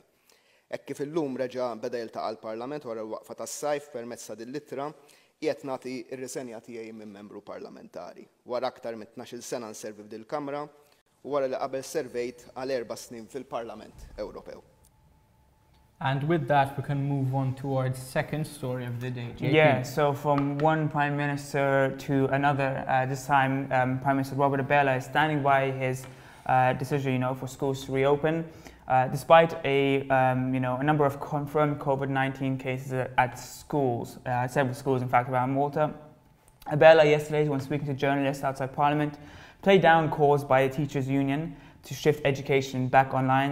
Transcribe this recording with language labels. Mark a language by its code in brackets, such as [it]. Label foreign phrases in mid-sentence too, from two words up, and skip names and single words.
[mt] Hekk kif illum reġa' beda jiltaqa' l-Parlament wara l-waqfa tas-sajf permezz ta' din-littra, qiegħed nagħti r-riżenja tiegħi minn membru parlamentari. Wara aktar minn 12-il sena nservi f'din il-Kamra u wara li qabel servejt għal 4 snin fil-Parlament Ewropew. [en] And with that, we can move on towards second story of the day. JP. Yeah, so from one prime minister to another, this time Prime Minister Robert Abela is standing by his decision, for schools to reopen. Despite a number of confirmed COVID-19 cases at schools, several schools in fact around Malta, Abela yesterday, when speaking to journalists outside Parliament, played down calls by the teachers' union to shift education back online.